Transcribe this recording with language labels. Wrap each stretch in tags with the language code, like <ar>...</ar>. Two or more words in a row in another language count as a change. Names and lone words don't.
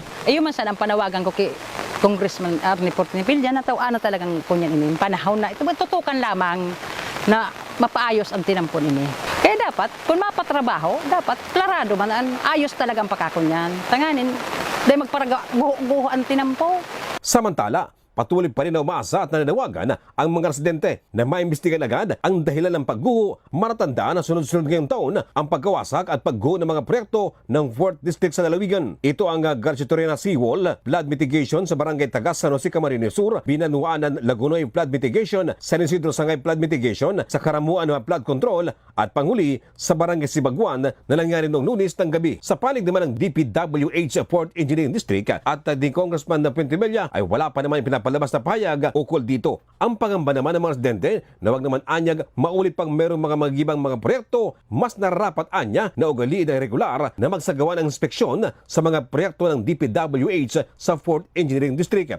<bik>Ayun man sana ang panawagan ko kay Congressman Arnie Pentevella na talagang kunyan ini.</bik> <tl>Panahon na ito, tutukan lamang na mapaayos ang tinampon ini.</tl> <bik>Kaya dapat, kung mapatrabaho, dapat klarado man, ayos talaga ang pakakunyan. Tanganin, day magparaguho ang tinampo.</bik> <tl>Samantala, patuloy pa rin na umaasa at nananawagan ang mga residente na maimbestigan agad ang dahilan ng pagguho. Matatandaan na sunod-sunod ngayong taon ang pagkawasak at pagguho ng mga proyekto ng 4th District sa Lalawigan. Ito ang Garcia Torena Seawall,</tl> <en>flood mitigation</en> <tl>sa Barangay Tagas, San Jose, Camarines Sur, Binanuanan, Lagunoy</tl> <en>flood mitigation,</en> <tl>San Isidro Sangay</tl> <en>flood mitigation,</en> <tl>sa Karamuan</tl> <en>flood control,</en> <tl>at panghuli sa Barangay Sibaguan na nangyari noong Lunes ng gabi. Sa panig naman ng DPWH 4th Engineering District at di Congressman Pentevella ay wala pa naman pinapalabas na pahayag ukol dito. Ang pangamba naman ng mga residente na wag naman anyag maulit pang merong mga magibang mga proyekto, mas nararapat anya na ugaliin na regular na magsagawa ng inspeksyon sa mga proyekto ng DPWH sa 4th Engineering District.</tl>